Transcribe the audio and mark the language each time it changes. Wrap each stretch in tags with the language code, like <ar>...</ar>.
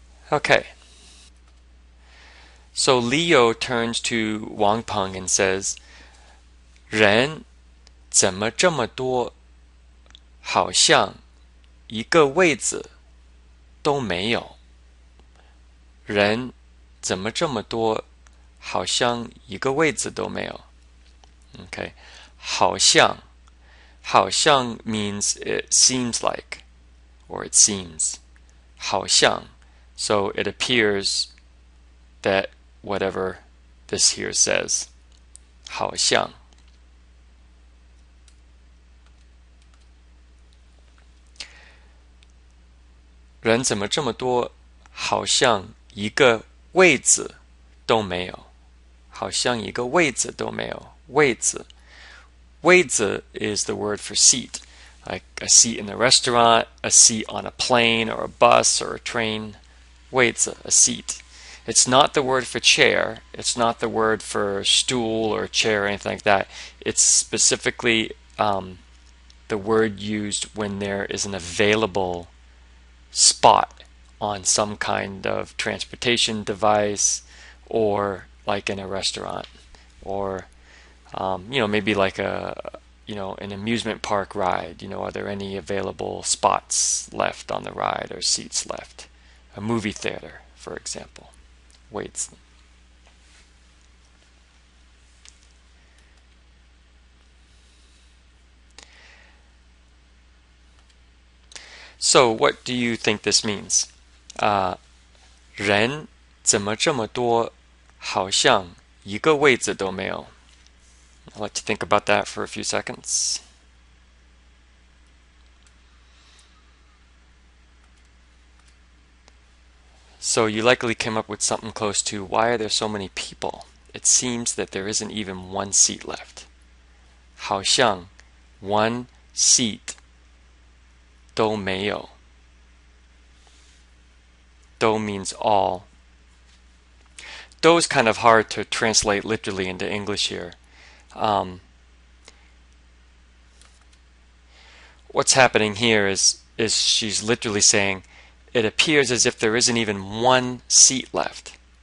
<en>Okay. So Leo turns to Wang Peng and says,</en> <zh>人怎么这么多，好像一个位子都没有。人怎么这么多，好像一个位子都没有。</zh> <en>Okay. 好像means it seems like, or it seems.</en> <zh>好像.</zh> <en>So it appears that whatever this here says.</en> <zh>好像. "人怎么这么多，好像一个位子都没有。好像一个位子都没有。位子。</zh> <en>位子 is the word for seat, like a seat in a restaurant, a seat on a plane or a bus or a train. 位子, a seat. It's not the word for chair. It's not the word for stool or chair or anything like that. It's specifically the word used when there is an available spot on some kind of transportation device, or like in a restaurant, or maybe like an amusement park ride. Are there any available spots left on the ride or seats left? A movie theater, for example. Weights. So what do you think this means?</en> <zh>人怎么这么多，好像一个位子都没有。</zh> <en>I'll let you think about that for a few seconds. So you likely came up with something close to, why are there so many people? It seems that there isn't even one seat left.</en> <zh>好像</zh> <en>one seat</en> <zh>都没有.</zh> <en>都 means all. 都 is kind of hard to translate literally into English here. What's happening here is she's literally saying, it appears as if there isn't even one seat left.</en>